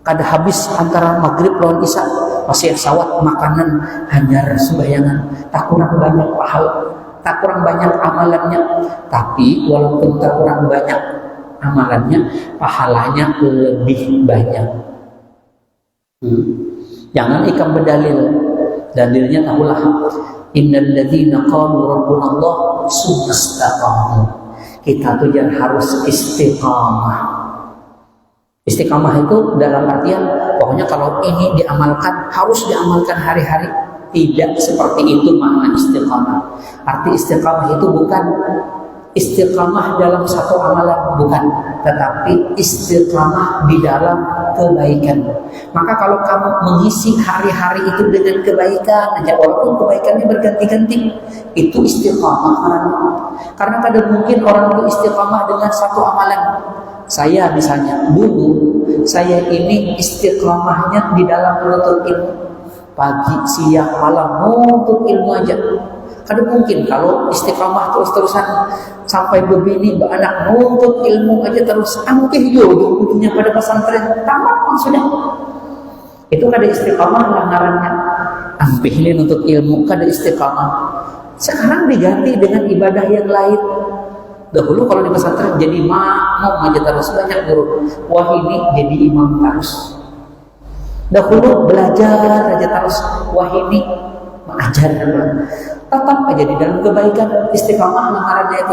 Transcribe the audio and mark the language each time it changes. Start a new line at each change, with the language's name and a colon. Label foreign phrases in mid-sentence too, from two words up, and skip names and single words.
Banjar: Kada habis antara maghrib lawan isya, masih sawat makanan hanyar sembayangan, tak kurang banyak pahala, tak kurang banyak amalannya.
Indonesian: Tapi walaupun tak kurang banyak amalannya, pahalanya lebih banyak.
Banjar: Jangan ikam berdalil. Dalilnya tahulah,
Arabic: إن الذين قالوا ربنا الله ثم استقاموا.
Indonesian: Kita tuh jangan harus istiqamah. Istiqamah itu dalam artian pokoknya kalau ini diamalkan harus diamalkan hari-hari. Tidak seperti itu makna istiqamah. Arti istiqamah itu bukan istiqamah dalam satu amalan, bukan, tetapi istiqamah di dalam kebaikan. Maka kalau kamu mengisi hari-hari itu dengan kebaikan aja, walaupun kebaikannya berganti-ganti, itu istiqamah. Karena kadang mungkin orang itu istiqamah dengan satu amalan, Saya misalnya dulu saya ini istiqomahnya di dalam menuntut ilmu, pagi, siang, malam menuntut ilmu aja.
Banjar: Kada mungkin kalau istiqomah terus-terusan sampai begini anak menuntut ilmu aja terus, angkeh yo ujungnya pada pesantren tamat sudah. Itu kada istiqomah lah ngarannya. Angkeh ini nuntut ilmu kada istiqomah.
Indonesian: Sekarang diganti dengan ibadah yang lain. Dahulu kalau di pesantren jadi makmum aja terus, banyak guru. Wah ini jadi imam terus. Dahulu belajar aja terus. Wah ini mengajar. Tetap aja di dalam kebaikan, istiqamah namanya itu.